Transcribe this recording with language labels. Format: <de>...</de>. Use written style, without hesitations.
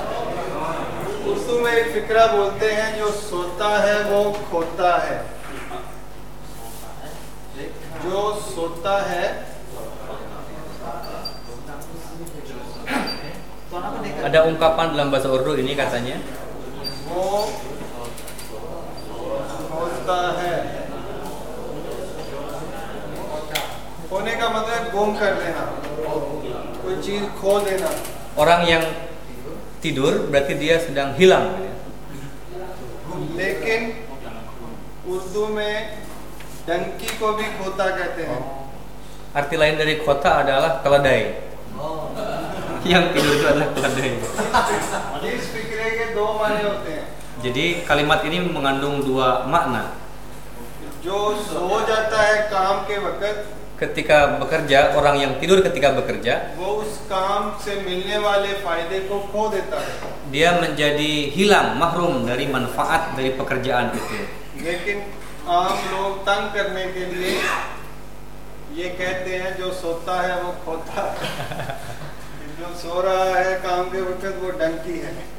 <hi>बोलते हैं जो सोता है वो खोता है, जो सोता है</hi> <id>ada ungkapan dalam bahasa Urdu ini katanya</id> <hi>वो खोता है। खोने का मतलब गुम कर लेना, कोई चीज खो देना।</hi> <id>orang yang tidur berarti dia sedang hilang।</id> <hi>लेकिन उर्दू में डंकी को भी खोता कहते हैं।</hi> <id>अर्थ लाइन dari खोता adalah keledai। yang tidur itu adalah keledai।</id> <hi>इस फिक्र के दो माने होते हैं।</hi> <id>jadi kalimat ini mengandung dua makna।</id> <hi>जो सो जाता है काम के वक्त,</hi> <id>ketika bekerja, orang yang tidur ketika bekerja,</id> <hi>वो उस काम से मिलने वाले फायदे को खो देता है।</hi> <id>dia menjadi hilang, mahrum dari manfaat dari pekerjaan itu।</id> <hi>लेकिन आम लोग तंग करने के लिए ये कहते हैं जो सोता है वो खोता है, जो सो रहा है काम के वक्त वो डंकी है।</hi>